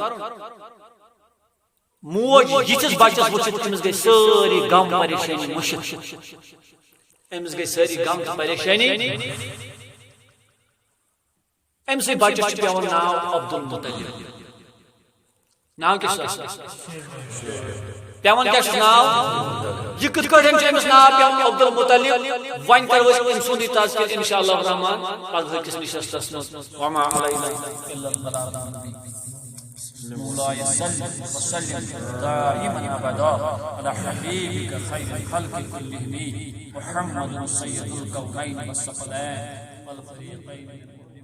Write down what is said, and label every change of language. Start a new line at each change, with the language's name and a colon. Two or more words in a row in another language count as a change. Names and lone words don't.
Kashmiri: موج یتھس بچس وچھِتھ تٔمِس گٔے سٲری غم پریشانی مٔشِتھ أمِس گٔے سٲری غم تہٕ پریشانی أمسٕے بچس چھُ پیوان ناو عبدالمطلب ناو کیٛاہ چھُس پیوان کیٛاہ چھُس ناو یہِ کِتھ کٲٹھۍ چھُ أمِس ناو پیوان عبدالمطلب وۄنۍ کرو أسۍ أمۍ سُنٛدٕے تذکر
Arabic: انشاء اللہ الرحمان
Kashmiri: پگہٕکِس نشستس منٛز
Arabic: وما علینا الا البلاغ مولاي صل وسلم دائما ابدا على حبيبك خير الخلق كلهم محمد سيد الكونين والثقلين والفريقين